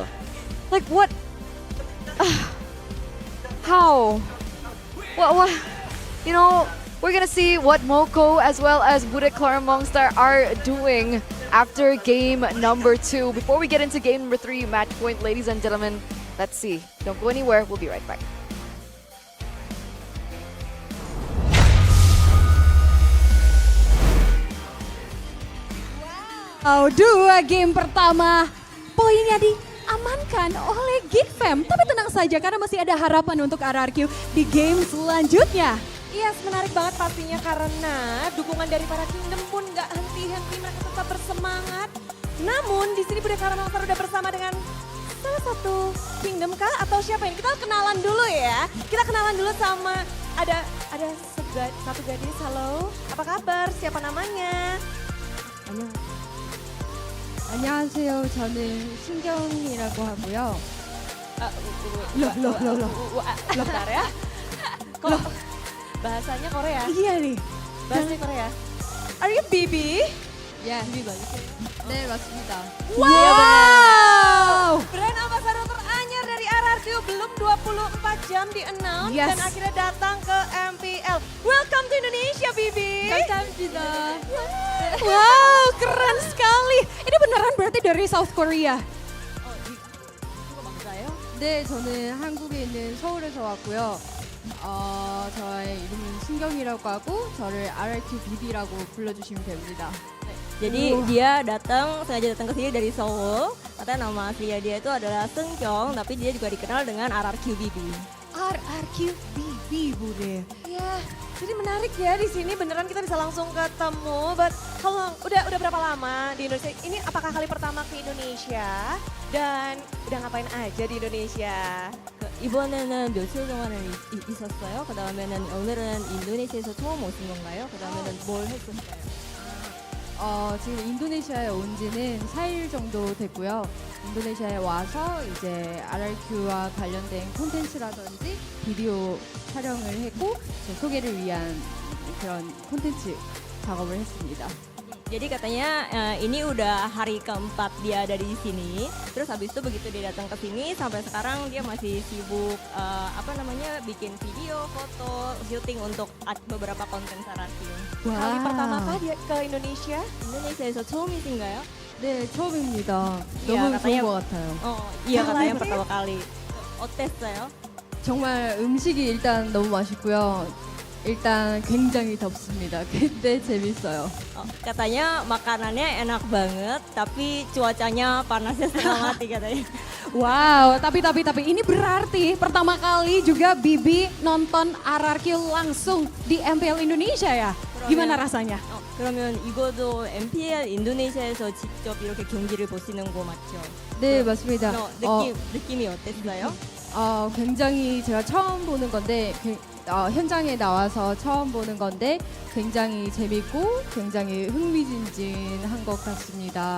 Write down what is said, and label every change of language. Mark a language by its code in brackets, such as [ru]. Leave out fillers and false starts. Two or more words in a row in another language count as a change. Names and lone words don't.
[en] Like what? How? What? You know, we're gonna see what Moko as well as Bude Clara Mongstar are doing after game number 2. Before we get into game number 3, match point, ladies and gentlemen, let's see. Don't go anywhere. We'll be right back. [id] Dua game pertama, poinnya diamankan oleh Geek Fam. Tapi tenang saja karena masih ada harapan untuk RRQ di game selanjutnya. Yes, menarik banget pastinya karena dukungan dari para Kingdom pun nggak henti-henti, mereka tetap bersemangat. Namun di sini Bude Clara Mongstar udah bersama dengan salah satu Kingdom kah atau siapa ini? Kita kenalan dulu ya. Kita kenalan dulu sama ada satu gadis. Halo, apa kabar? Siapa namanya? [ko] 안녕하세요. 저는 신경이라고 하고요. [id] Bentar ya. Kok bahasanya Korea? Iya nih. Bahasanya Korea. [en] Are you Bibi? [id] Ya, Bibi. [ko] 네, 맞습니다. [id] Wow! [en] Brand ambassador [id] teranyar dari RRQ belum 24 jam di-announce dan akhirnya datang ke MPL. [en] Welcome to Indonesia, Bibi. [ko] 감사합니다. [id] Wow, keren sekali. Ini beneran berarti dari South Korea? [ko] 네, 저는 한국에 있는 서울에서 왔고요. 저의 이름은 신경이라고 하고 저를 RRQ BB라고 불러주시면 됩니다. [id] Jadi dia sengaja datang ke sini dari Seoul. Katanya nama aslinya dia itu adalah Seungkyung, tapi dia juga dikenal dengan RRQ BB. RRQ BB, Bude. Ya, jadi menarik ya di sini beneran kita bisa langsung ketemu. But kalau udah berapa lama di Indonesia? Ini apakah kali pertama ke Indonesia? Dan udah ngapain aja di Indonesia? [ko] 이번에는 며칠 동안을 있었어요. 그다음에는 오늘은 인도네시아에서 처음 오신 건가요? 그다음에는 뭘 했었어요? 지금 인도네시아에 온 지는 4일 정도 됐고요. 인도네시아에 와서 이제 RRQ와 관련된 콘텐츠라든지 비디오 촬영을 했고 소개를 위한 그런 콘텐츠 작업을 했습니다. [id] Jadi katanya ini udah hari keempat dia ada di sini. Terus habis itu begitu dia datang ke sini sampai sekarang dia masih sibuk bikin video, foto, syuting untuk beberapa konten RRQ. Kali pertama kah dia ke Indonesia? [ko] 인도네시아에서 처음이신가요? 네, 처음입니다. [id] Iya, [ko] 너무 [id] katanya- [ko] 좋은 것 같아요. [id] Iya katanya pertama kali. [ko] 어땠어요? 정말 음식이 일단 너무 맛있고요. 일단 굉장히 덥습니다. 근데 재밌어요. [id] Katanya makanannya enak banget, tapi cuacanya panasnya setengah mati katanya. Wow, tapi ini berarti pertama kali juga Bibi nonton RRQ langsung di MPL Indonesia ya? Gimana rasanya? [ko] 그러면 이거도 MPL 인도네시아에서 직접 이렇게 경기를 보시는 거 맞죠? 네, 맞습니다. 느낌이 어땠어요? 굉장히 제가 처음 보는 건데 현장에 나와서 처음 보는 건데 굉장히 재밌고 굉장히 흥미진진한 것 같습니다.